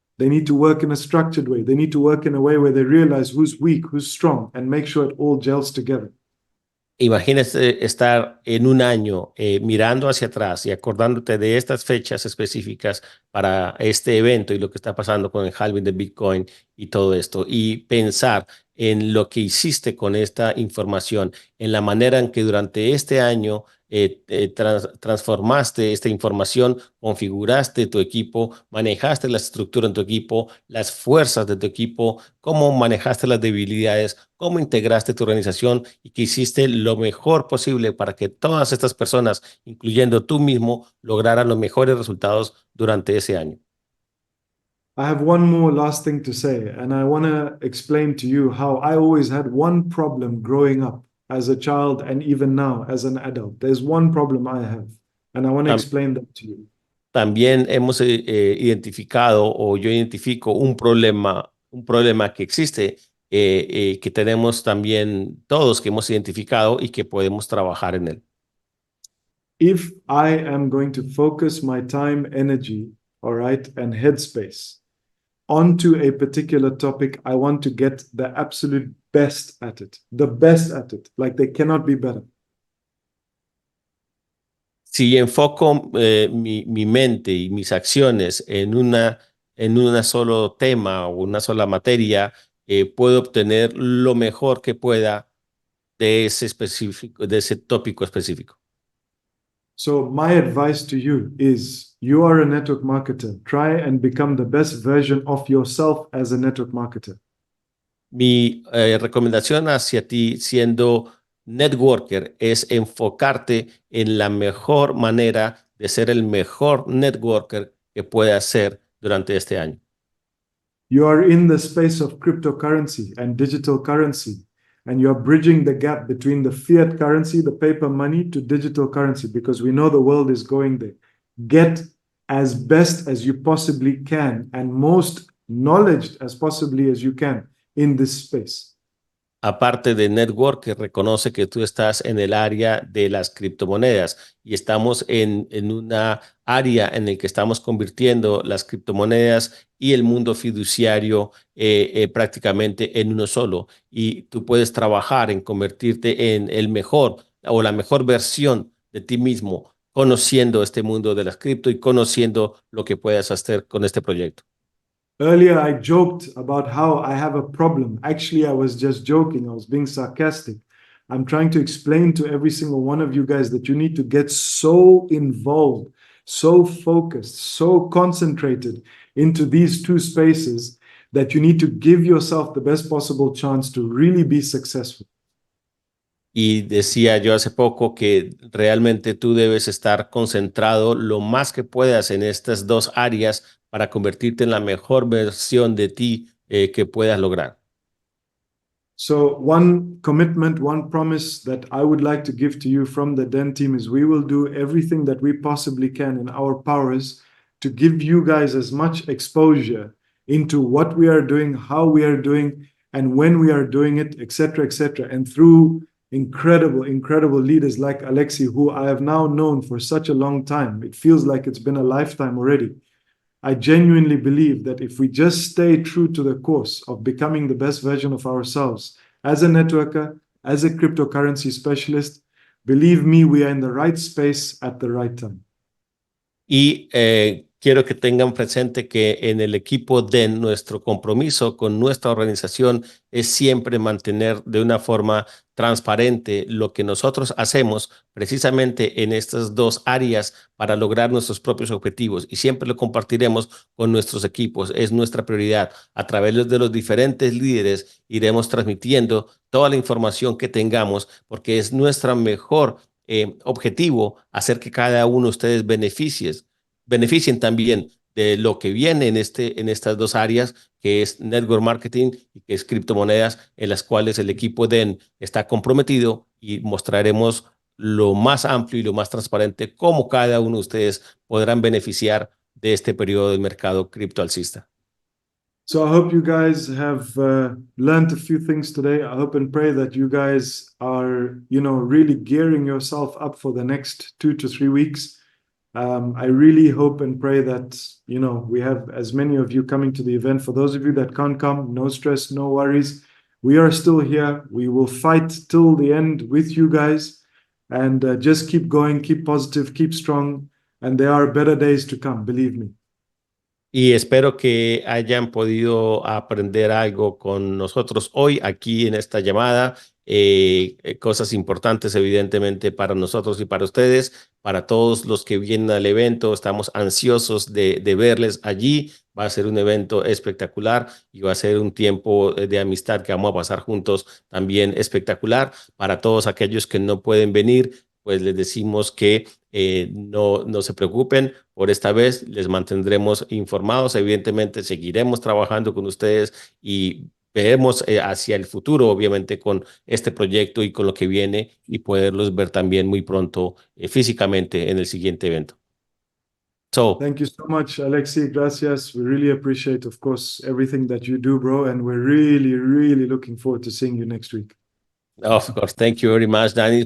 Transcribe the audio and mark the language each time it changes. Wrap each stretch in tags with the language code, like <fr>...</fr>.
<en>They need to work in a structured way. They need to work in a way where they realize who's weak, who's strong, and make sure it all gels together.</en> <es>Imagínese estar en un año mirando hacia atrás y acordándote de estas fechas específicas para este evento y lo que está pasando con el halving de Bitcoin y todo esto, y pensar en lo que hiciste con esta información, en la manera en que durante este año transformaste esta información, configuraste tu equipo, manejaste la estructura en tu equipo, las fuerzas de tu equipo, cómo manejaste las debilidades, cómo integraste tu organización y que hiciste lo mejor posible para que todas estas personas, incluyendo tú mismo, lograran los mejores resultados durante ese año.</es> <en>I have one more last thing to say, and I want to explain to you how I always had one problem growing up as a child and even now as an adult. There's one problem I have, and I want to explain that to you.</en> <es>También hemos identificado o yo identifico un problema que existe, que tenemos también todos que hemos identificado y que podemos trabajar en él.</es> <en>If I am going to focus my time, energy, all right, and headspace onto a particular topic, I want to get the absolute best at it, the best at it, like they cannot be better.</en> <es>Si enfoco mi mente y mis acciones en una solo tema o una sola materia, puedo obtener lo mejor que pueda de ese tópico específico.</es> <en>So my advice to you is you are a network marketer. Try and become the best version of yourself as a network marketer.</en> <es>Mi recomendación hacia ti siendo networker es enfocarte en la mejor manera de ser el mejor networker que pueda ser durante este año.</es> <en>You are in the space of cryptocurrency and digital currency, and you are bridging the gap between the fiat currency, the paper money, to digital currency, because we know the world is going there. Get as best as you possibly can and most knowledge as possibly as you can in this space.</en> <es>Aparte de network, que reconoce que tú estás en el área de las criptomonedas y estamos en una área en la que estamos convirtiendo las criptomonedas y el mundo fiduciario prácticamente en uno solo. Y tú puedes trabajar en convertirte en el mejor o la mejor versión de ti mismo, conociendo este mundo de las cripto y conociendo lo que puedes hacer con este proyecto.</es> <en>Earlier, I joked about how I have a problem. Actually, I was just joking. I was being sarcastic. I'm trying to explain to every single one of you guys that you need to get so involved, so focused, so concentrated into these two spaces that you need to give yourself the best possible chance to really be successful.</en> <es>Y decía yo hace poco que realmente tú debes estar concentrado lo más que puedas en estas dos áreas para convertirte en la mejor versión de ti que puedas lograr.</es> <en>So one commitment, one promise that I would like to give to you from the DEN team is we will do everything that we possibly can in our powers to give you guys as much exposure into what we are doing, how we are doing, and when we are doing it, etc., etc. And through incredible leaders like Alexi, who I have now known for such a long time. It feels like it's been a lifetime already. I genuinely believe that if we just stay true to the course of becoming the best version of ourselves as a networker, as a cryptocurrency specialist, believe me, we are in the right space at the right time.</en> <es>Y quiero que tengan presente que en el equipo de nuestro compromiso con nuestra organización es siempre mantener de una forma transparente lo que nosotros hacemos precisamente en estas dos áreas para lograr nuestros propios objetivos y siempre lo compartiremos con nuestros equipos. Es nuestra prioridad. A través de los diferentes líderes iremos transmitiendo toda la información que tengamos porque es nuestro mejor objetivo hacer que cada uno de ustedes beneficien también de lo que viene en estas dos áreas, que es network marketing y que es criptomonedas, en las cuales el equipo DEN está comprometido y mostraremos lo más amplio y lo más transparente cómo cada uno de ustedes podrán beneficiar de este periodo del mercado criptoalcista.</es> <en>So I hope you guys have learned a few things today. I hope and pray that you guys are, really gearing yourself up for the next 2 to 3 weeks. I really hope and pray that, we have as many of you coming to the event. For those of you that can't come, no stress, no worries. We are still here. We will fight till the end with you guys. And just keep going, keep positive, keep strong. And there are better days to come, believe me.</en> <es>Y espero que hayan podido aprender algo con nosotros hoy aquí en esta llamada. Cosas importantes evidentemente para nosotros y para ustedes, para todos los que vienen al evento. Estamos ansiosos de verles allí. Va a ser un evento espectacular y va a ser un tiempo de amistad que vamos a pasar juntos también espectacular. Para todos aquellos que no pueden venir, pues les decimos que no se preocupen. Por esta vez les mantendremos informados. Evidentemente seguiremos trabajando con ustedes y veremos hacia el futuro, obviamente, con este proyecto y con lo que viene y poderlos ver también muy pronto físicamente en el siguiente evento.</es> <en>Thank you so much, Alexi.</en> <es>Gracias.</es> <en>We really appreciate, of course, everything that you do, bro. And we're really looking forward to seeing you next week. Of course, thank you very much, Danis.</en>